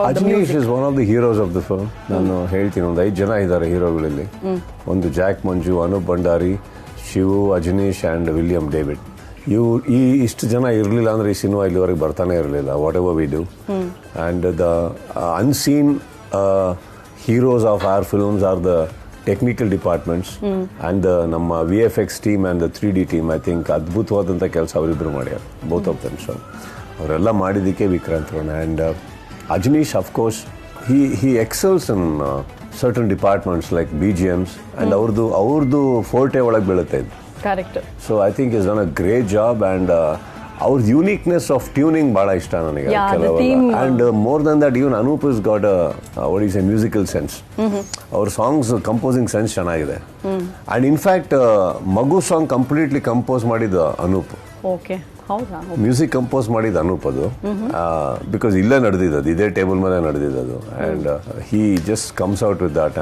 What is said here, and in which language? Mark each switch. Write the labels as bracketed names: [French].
[English] Ajaneesh is one of the heroes of the film. [Kannada] ನಾನು ಹೇಳ್ತೀನಿ, ಒಂದು 5 ಜನ ಇದ್ದಾರೆ ಹೀರೋಗಳಲ್ಲಿ. ಒಂದು Jack Manju, Anoop Bhandari, Shivu, Ajaneesh and William David. ಇಷ್ಟು ಜನ ಇರಲಿಲ್ಲ ಅಂದರೆ ಈ ಸಿನಿಮಾ ಇಲ್ಲಿವರೆಗೆ ಬರ್ತಾನೆ ಇರಲಿಲ್ಲ. [English] Whatever we do and the unseen heroes of our films are the technical departments and the ನಮ್ಮ VFX team and the 3D team. I think [Kannada] ಅದ್ಭುತವಾದಂಥ ಕೆಲಸ ಅವರಿಬ್ಬರು ಮಾಡ್ಯಾರ, [English] both of them. [Kannada] So ಅವರೆಲ್ಲ ಮಾಡಿದ್ದಕ್ಕೆ Vikrant Ron. [English] And Ajnish, of course, he excels in certain departments like BGMs and [Kannada] ಅವ್ರದ್ದು forte ಒಳಗೆ ಬೀಳುತ್ತೆ ಇದು. [English] Correct. So I think he's done a great job and [Kannada] ಅವ್ರ [English] uniqueness of tuning [Kannada] ಬಹಳ ಇಷ್ಟ ನನಗೆ ಕೆಲವೆಲ್ಲ. [English] And more than that even Anoop is got what is a musical sense. [Kannada] ಅವ್ರ ಸಾಂಗ್ಸ್ ಕಂಪೋಸಿಂಗ್ ಸೆನ್ಸ್ ಚೆನ್ನಾಗಿದೆ. [English] and in fact [Kannada] ಮಗು ಸಾಂಗ್ [English] completely [Kannada] ಕಂಪೋಸ್ ಮಾಡಿದ Anoop. Okay, ಹೌದಾ? ಮ್ಯೂಸಿಕ್ ಕಂಪೋಸ್ ಮಾಡಿದ ಅನೂಪ್ ಅದು. [English] because [Kannada] ಇಲ್ಲೇ ನಡೆದಿದ್ದು, ಇದೇ ಟೇಬಲ್ ಮೇಲೆ ನಡೆದಿದ್ದು. [English] And he just comes out with that.